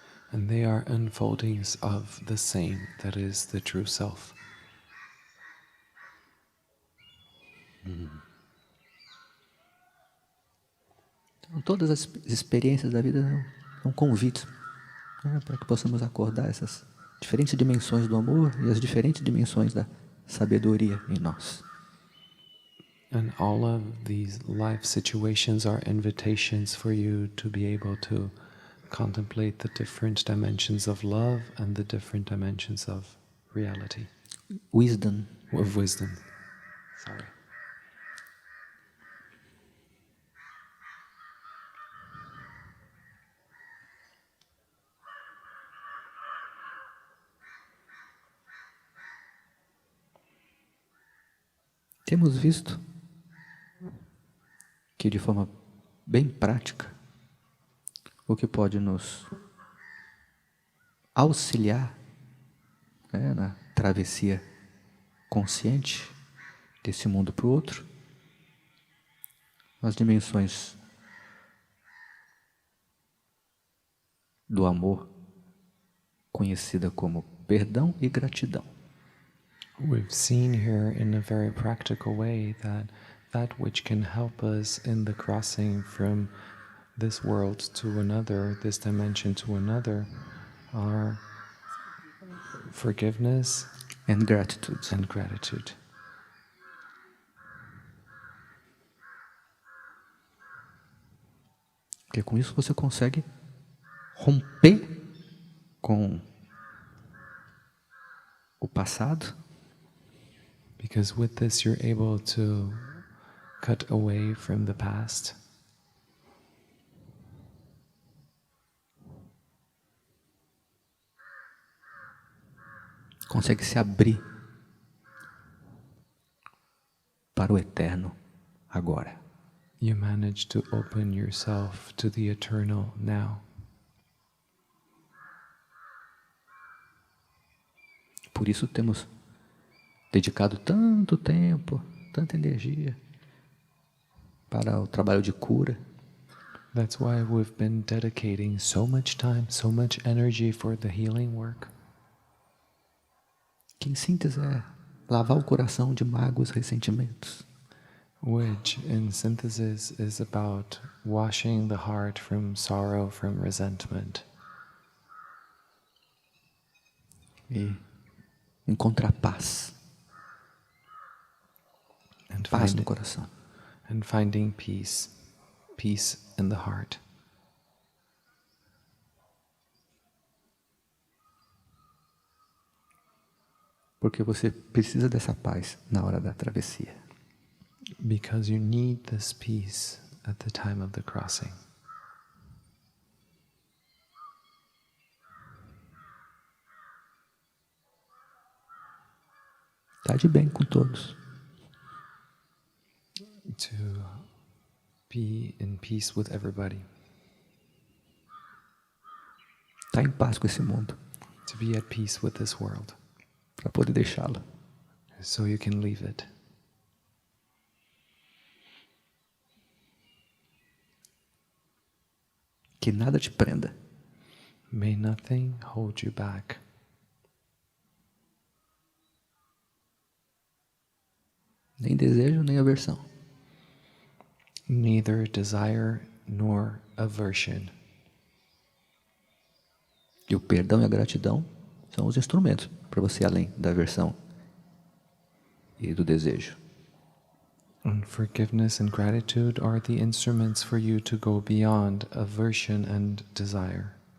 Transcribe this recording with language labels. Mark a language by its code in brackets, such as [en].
[en] And they are unfoldings of the same, that is the true self. [pt] Então, todas as experiências da vida são convites, né, para que possamos acordar essas diferentes dimensões do amor e as diferentes dimensões da sabedoria em nós. [en] And all of these life situations are invitations for you to be able to contemplate the different dimensions of love and the different dimensions of reality. Wisdom. Of wisdom. Sorry. [pt] Temos visto que de forma bem prática, o que pode nos auxiliar, né, na travessia consciente desse mundo para o outro, as dimensões do amor, conhecida como perdão e gratidão. [en] We've seen here in a very practical way that which can help us in the crossing from this world to another, this dimension to another, are forgiveness And gratitude. and gratitude. [pt] Porque com isso você consegue romper com o passado. [en] Because with this you're able to cut away from the past. [pt] Consegue se abrir para o eterno agora. [en] You manage to open yourself to the eternal now. [pt] Por isso temos dedicado tanto tempo, tanta energia para o trabalho de cura. [en] That's why we've been dedicating so much time, so much energy for the healing work. [pt] Que em síntese é lavar o coração de mágoas e ressentimentos. [en] Which, in synthesis, is about washing the heart from sorrow, from resentment. [pt] E encontrar paz. [en] And [pt] Paz no coração. [en] And finding peace, peace in the heart. [pt] Porque você precisa dessa paz na hora da travessia. [en] Because you need this peace at the time of the crossing. [pt] Está de bem com todos. [en] To be in peace with everybody. [pt] Está em paz com esse mundo. [en] To be at peace with this world. [pt] Para poder deixá-lo. [en] So you can leave it. [pt] Que nada te prenda. [en] May nothing hold you back. [pt] Nem desejo, nem aversão. [en] Neither desire nor aversion. [pt] E o perdão e a gratidão são os instrumentos para você ir além da aversão e do desejo. [en] And forgiveness and gratitude are the instruments for you to go beyond aversion and desire.